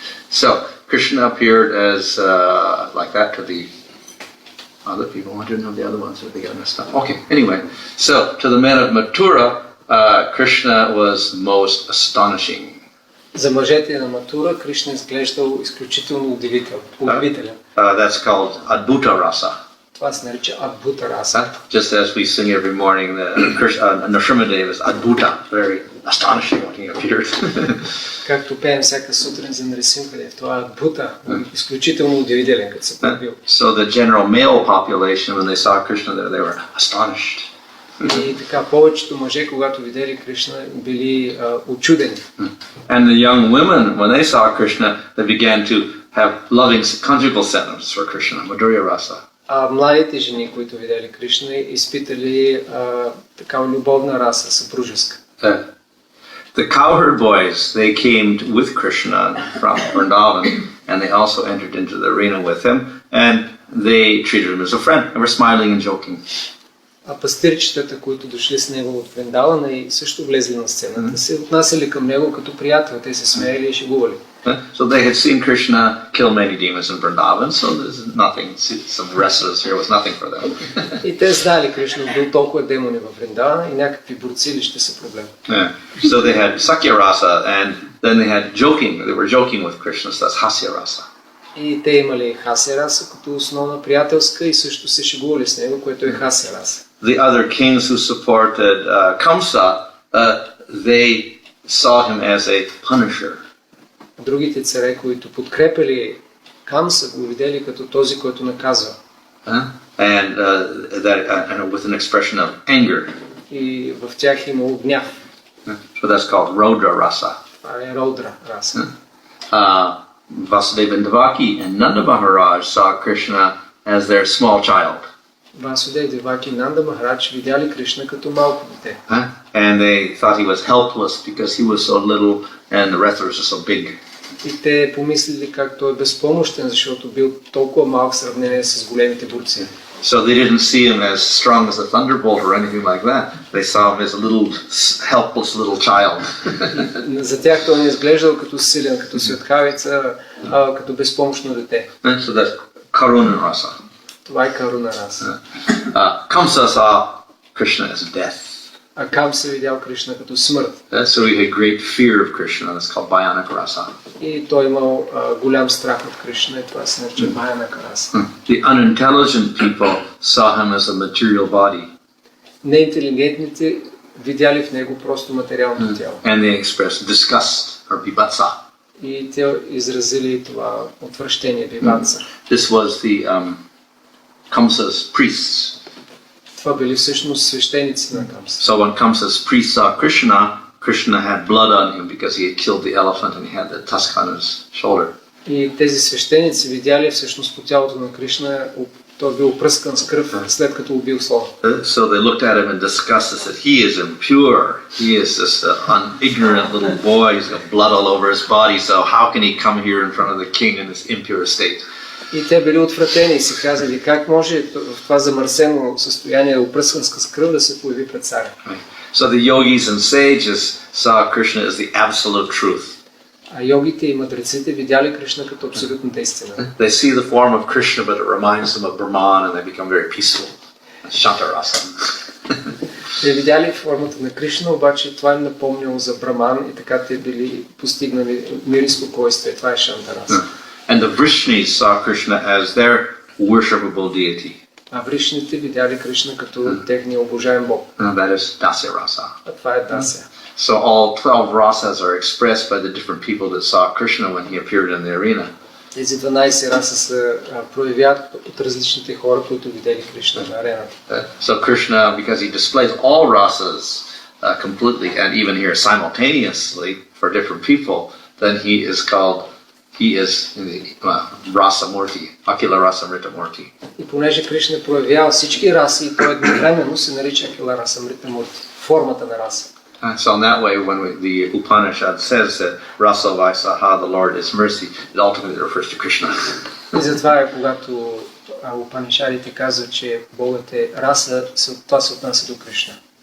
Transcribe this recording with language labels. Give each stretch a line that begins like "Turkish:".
English: So Krishna appeared as like that to the other people. I didn't know the other ones, they got messed up. Okay, anyway, so to the men of Mathura, Krishna was most astonishing.
Bulgarian: За мъжете на Матура Кришна изглеждал изключително удивителен.
English: That's called Adbhuta Rasa.
Bulgarian: Това се нарича Адбута раса.
English: Just as we sing every morning, Nrsimhadev is Adbhuta, very astonishing when he appeared.
Bulgarian: Както пеем всяка сутрин за Нрисимхадев, това е Адбута, изключително удивителен, като се появил.
English: So the general male population, when they saw Krishna there, they were astonished.
Bulgarian: И така, повечето мъже, когато видели Кришна, били учудени.
English: And the young women, when they saw Krishna, they began to have loving conjugal sentiments for Krishna, Madhurya Rasa.
Bulgarian: А младите жени, които видели Кришна, изпитали такава любовна раса, съпружеска.
English: The cowherd boys, they came with Krishna from Vrindavan, and they also entered into the arena with him, and they treated him as a friend, and were smiling and joking.
Bulgarian: А пастирчетата, които дошли с него от Вриндавана и също влезли на сцената, се отнасяли към него като приятел, те се смеяли и шегували.
English: So they had seen Krishna kill many demons in Vrindavan, so there's nothing, some wrestlers here was nothing for them.
Bulgarian: И те знали Кришна бил толкова демони във Вриндавана и някакви борци ли ще са проблем.
English: So they had Sakya Rasa, and then they had joking, they were joking with Krishna, so that's Hasya Rasa.
Bulgarian: И те имали хасе раса като основна приятелска и също се шегували с него, което е хасе раса.
English: The other kings who supported Kamsa, they saw him as a punisher.
Bulgarian: Другите царе, които подкрепили Камса, го видели като този, който наказва.
English: And with an expression of anger.
Bulgarian: И в тях имало гняв.
English: So that's called Rodra Rasa.
Bulgarian: Това е Родра раса.
English: Vasudeva and Devaki and Nanda Maharaj saw Krishna as their small child.
Bulgarian: Васудев, Деваки и Нанда Махарадж видяли Кришна като малко дете.
English: And they thought he was helpless because he was so little and the rest was so big.
Bulgarian: И те помислили как той е безпомощен, защото бил толкова малък в сравнение с големите борци.
English: So they didn't see him as strong as a thunderbolt or anything like that. They saw him as a little helpless little child.
Bulgarian: За тях той не изглеждал като силен, като светкавица, като безпомощно дете.
English: So that's Karuna Rasa.
Bulgarian: Това е Каруна раса.
English: Kamsa saw Krishna as death.
Bulgarian: А Камса видял Кришна като смърт.
English: So he had great fear of Krishna. That's called Bhayanak Rasa.
Bulgarian: И той имал голям страх от Кришна и това се нарича Бхаянака раса.
English: The unintelligent people saw him as a material body.
Bulgarian: Неинтелигентните видяли в него просто материалното тяло.
English: And they expressed disgust or bibhatsa.
Bulgarian: И те изразили това отвращение, бибатса.
English: This was the Kamsa's priests.
Bulgarian: Това били всъщност свещеници на Камса.
English: So when Kamsa's priests saw Krishna, Krishna had blood on him because he had killed the elephant and he had the tusk on his shoulder.
Bulgarian: И тези свещеници видяли всъщност по тялото на Кришна, той бил опръскан с кръв след като убил слона.
English: So they looked at him in disgust and said, he is impure. He is just an ignorant little boy. He's got blood all over his body. So how can he come here in front of the king in this impure state?
Bulgarian: И те били отвратени и си казали, как може в това замърсено състояние, опръскан с кръв, да се появи пред царя.
English: So the yogis and sages saw Krishna as the absolute truth.
Bulgarian: А йогите и мъдреците видяли Кришна като абсолютната истина.
English: They see the form of Krishna, but it reminds them of Brahman, and they become very peaceful. Shantarasa.
Bulgarian: Те видяли формата на Кришна, обаче това им напомняло за Браман и така те били постигнали мир и спокойствие. Това е Шантараса.
English: And the Vrishnis saw Krishna as their worshipable deity.
Bulgarian: А Вришните видяли Кришна като техния обожаем Бог.
English: And that is Dasya Rasa.
Bulgarian: А това е Дася.
English: So all 12 rasas are expressed by the different people that saw Krishna when he appeared in the arena.
Bulgarian: Тези 12 раса се проявяват от различните хора, които видели Кришна на арената.
English: So Krishna, because he displays all rasas completely and even here simultaneously for different people, then he is in the Rasa Murti, Akila Rasa Mrita Murti.
Bulgarian: И понеже Кришна проявява всички раси, и той едновременно се нарича Акила Раса Мрита Мурти, формата на раса.
English: So in that way, when the Upanishad says that Rasa Vaisaha, the Lord is mercy, it ultimately refers to Krishna.
Bulgarian: И затова е, когато Упанишадите казват, че Богът е раса, това се отнася до Кришна.